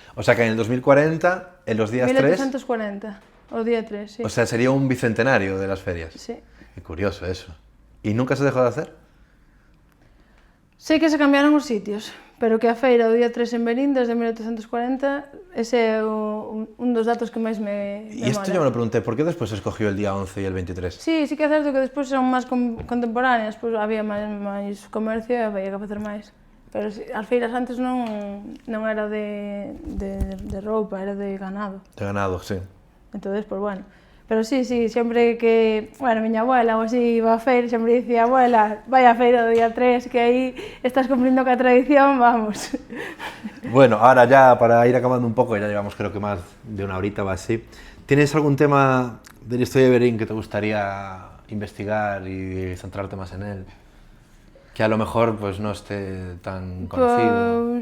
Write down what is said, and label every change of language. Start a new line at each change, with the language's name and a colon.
Spanish: O sea que en el 2040, en los días 3...
Galician: 1840, o día 3, sí.
Spanish: O sea, sería un bicentenario de las ferias. Sí. Qué curioso eso. ¿Y nunca se dejó de hacer?
Galician: Sei que se cambiaron os sitios, pero que a feira do día 3 en Verín, desde 1840, ese é un dos datos que máis me
Spanish: Y esto yo me lo pregunté, ¿por qué después se escogió el día 11 y el 23?
Galician: Sí que é certo que despois eran máis contemporáneas, pois había máis comercio e había que facer máis. Pero as feiras antes non era de roupa, era de ganado. De ganado, sí.
Spanish: Entonces, pues bueno.
Galician: Pero sí, sempre que, miña abuela ou así iba a feira, sempre dicía, abuela, vai a feira do día 3, que aí estás cumplindo ca tradición, vamos.
Spanish: Bueno, ahora ya para ir acabando un poco, ya llevamos creo que más de una horita o así, ¿tienes algún tema de la historia de Verín que te gustaría investigar y centrarte más en él? Que a lo mejor pues no esté tan conocido.